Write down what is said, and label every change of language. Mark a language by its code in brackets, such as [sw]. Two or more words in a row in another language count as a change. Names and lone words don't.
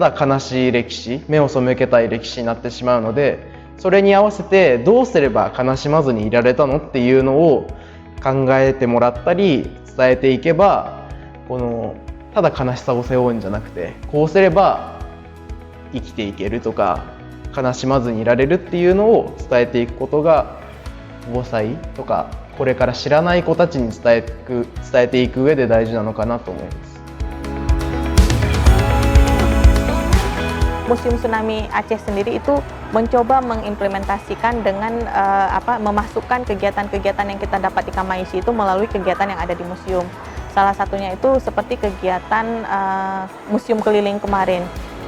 [ja] だ悲しい歴史、目を背けたい歴史になってしまうので、それに合わせてどうすれば悲しまずにいられたのっていうのを考えてもらったり伝えていけば、ただ悲しさを背負うんじゃなくてこうすれば生きていけるとか悲しまずにいられるっていうのを伝えていくことが防災とかこれから知らない子たちに伝えていく上で大事なのかなと思います。 [id] Museum Tsunami Aceh sendiri itu mencoba mengimplementasikan dengan memasukkan kegiatan-kegiatan yang kita dapat di Kamaisi itu melalui kegiatan yang ada di museum. Salah satunya itu seperti kegiatan museum keliling kemarin.